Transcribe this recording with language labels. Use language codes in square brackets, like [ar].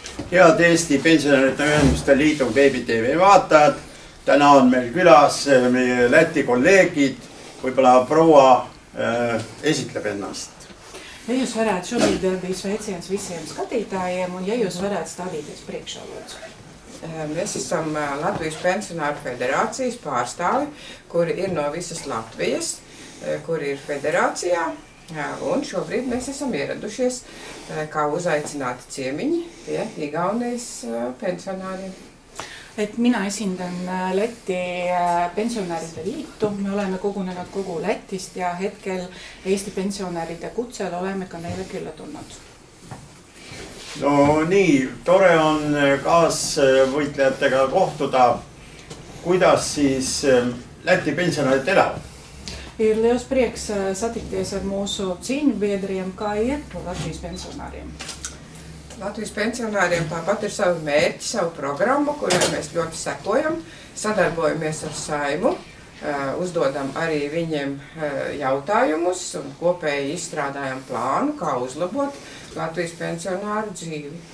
[et] Head Eesti Pensionäride Ühenduste Liidu veebitv vaatajad. Täna on meil külas meie Läti kolleegid. Võib-olla proua esitleb ennast. [lv] Ja jūs varētu šobrīd bija sveiciens visiem skatītājiem, un ja jūs varētu stādīties priekšā, lūdzu. Mēs esam Latvijas Pensionāru federācijas pārstāvi, kuri ir no visas Latvijas, kuri ir federācijā. Un šobrīd mēs esam ieradušies kā uzaicināti ciemiņi pie Igaunijas pensionāriem. [et] Minä esindan Läti pensionäride liitu. Me oleme kogunenud kogu Lätist ja hetkel Eesti pensionäride kutsel oleme ka neile külla tulnud. No nii, tore on kaasvõitlejatega kohtuda. Kuidas siis Läti pensionärid elavad? [lv] Ir liels prieks satikties ar mūsu cīņu biedriem, kā iet Latvijas pensionāriem. Latvijas pensionāriem tāpat ir savu mērķi, savu programmu, kurai mēs ļoti sekojam, sadarbojamies ar Saimu, uzdodam arī viņiem jautājumus un kopēji izstrādājam plānu, kā uzlabot Latvijas pensionāru dzīvi.